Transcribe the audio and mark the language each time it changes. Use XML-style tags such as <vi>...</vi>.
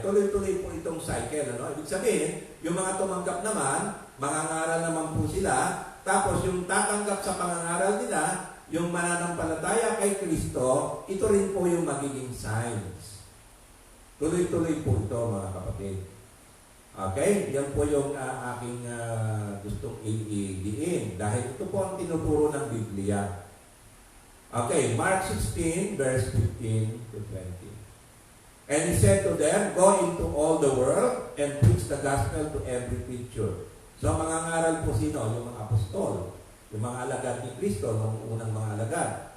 <tl>Tuloy-tuloy po itong cycle. Ano? Ibig sabihin, yung mga tumanggap naman, mangangaral naman po sila, tapos yung tatanggap sa pangangaral nila, yung mananampalataya kay Kristo, ito rin po yung magiging signs. Tuloy-tuloy po ito, mga kapatid. Okay? Yan po yung aking gustong i-diin. Dahil ito po ang tinuturo ng Biblia.</tl> <en>Okay, Mark 16, verse 15 to 20. And He said to them, go into all the world and preach the gospel to every creature.</en> <tl>So, mangangaral po sino? Yung mga apostol. Yung mga alagad ni Kristo, noong unang mga alagad.</tl>